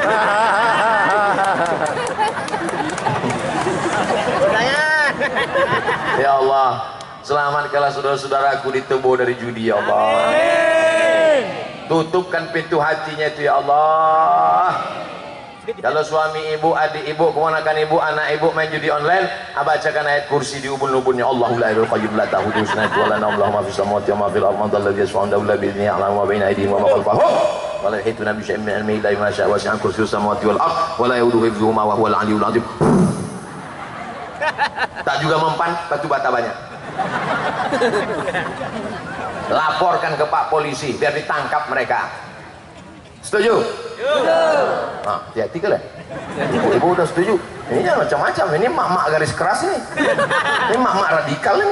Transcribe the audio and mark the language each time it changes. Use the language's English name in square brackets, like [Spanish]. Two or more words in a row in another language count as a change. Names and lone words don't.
[Arabic] يا الله, [Indonesian] selamatkanlah saudara-saudaraku di Tebo dari judi ya Allah. Tutupkan pintu hatinya itu [Arabic] يا الله. [Indonesian] Kalau suami ibu, adik ibu, keponakan ibu, anak ibu main judi online, bacakan ayat kursi di ubun-ubunnya. [Arabic] الله لا إله قيوم لا تأخذه سنة ولا نوم له ما في السماوات وما في الأرض من الذي يشفع عنده إلا بإذنه يعلم ما بين أيديهم وما خلفهم ولا يحيطون بشيء من علمه إلا بما شاء وسع كرسيه سماوات والأرض ولا يئوده حفظهما وهو العلي العظيم. [Indonesian] Tak juga mempan, batu bata banyak. Laporkan ke Pak Polisi biar ditangkap mereka. Setuju? Nah, hati-hati ke lah. Ibu udah setuju. Ini jangan macam-macam. Ini mak-mak garis keras nih. Ini mak-mak radikal nih.